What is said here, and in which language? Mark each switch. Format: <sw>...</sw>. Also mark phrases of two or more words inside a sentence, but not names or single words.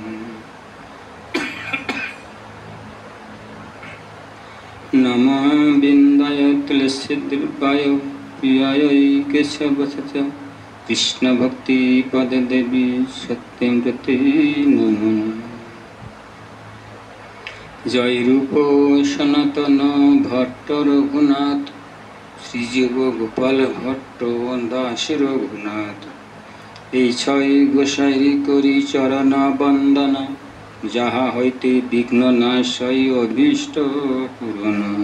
<sa>नमः बिन्दाय तुलसीद्रुपाय प्रियाय केशवसच कृष्ण भक्ति पद देवी सत्यं प्रति नमः</sa> <bn>জয় রূপ সনাতন ভট্ট রঘুনাথ, শ্রীজীব গোপাল ভট্ট দাস রঘুনাথ। এই ছয় গোসাই করি চরণ বন্দনা, যাহা হইতে বিঘ্ন নাশয় অভীষ্ট পূরণ।</bn>